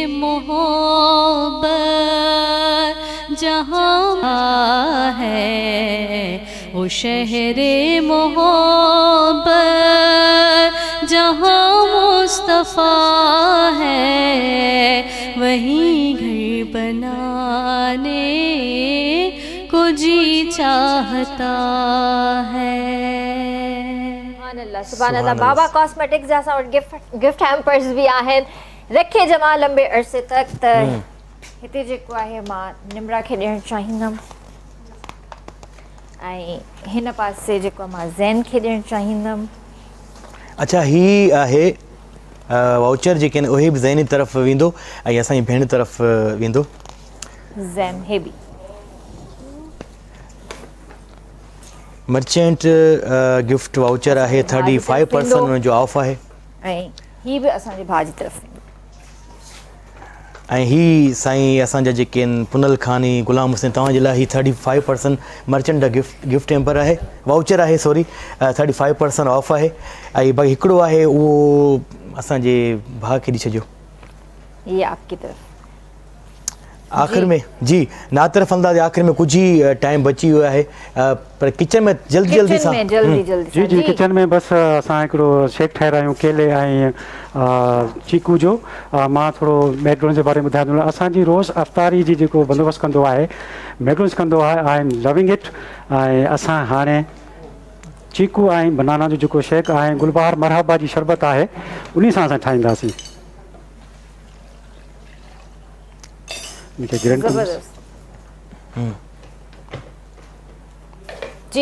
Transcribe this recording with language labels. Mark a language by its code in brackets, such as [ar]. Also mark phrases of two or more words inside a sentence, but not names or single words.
[ur] محبت جہاں ہے وہ شہرِ محبت جہاں مصطفیٰ ہے وہیں گھر بنانے کو جی چاہتا ہے [ar] سبحان الله [sd] बाबा कॉस्मेटिक्स जैसा और [en] gift hampers [sd] भी आहिनि रखे जमा लंबे अरसे तक त हिते जेको आहे मां निमरा खे ॾियणु चाहींदमि ऐं हिन पासे जेको मां ज़ैन खे ॾियणु चाहींदमि अच्छा ही आहे वाउचर जेके आहिनि उहे बि ज़ैनी तरफ़ वेंदो ऐं असांजी भेण तरफ़ वेंदो ज़ैन हे बि [en] merchant gift voucher [sd] आहे 35% हुनजो ऑफ आहे ऐं ही बि असांजे भाउ जी तरफ़ ऐं ही साईं असांजा जेके आहिनि पुनल खानी गुलाम हुसैन तव्हांजे लाइ ही 35% [en] merchant gift hamper [sd] आहे वाउचर आहे सॉरी 35% ऑफ आहे ऐं भाई हिकिड़ो आहे उहो असांजे भाउ खे ॾेई छॾियो [ur] یہ آپ کی طرف آخر میں جی نا طرف انداز آخر میں کچھ ہی ٹائم بچی ہوا ہے پر کچن میں جلدی جلدی سان [sd] जी जी किचन में बस असां हिकिड़ो शेक ठाहे रहिया आहियूं केले ऐं चीकू जो मां थोरो मैकडोनल्ड्स जे बारे में ॿुधायां थो असांजी रोज़ अफ़तारी जी जेको बंदोबस्तु कंदो आहे मैकडोनल्ड्स कंदो आहे [en] I am loving it [sd] ऐं असां हाणे चीकू ऐं बनाना जो जेको शेक आहे गुलबहार मरहबा जी शरबत आहे उन सां असां ठाहींदासीं जी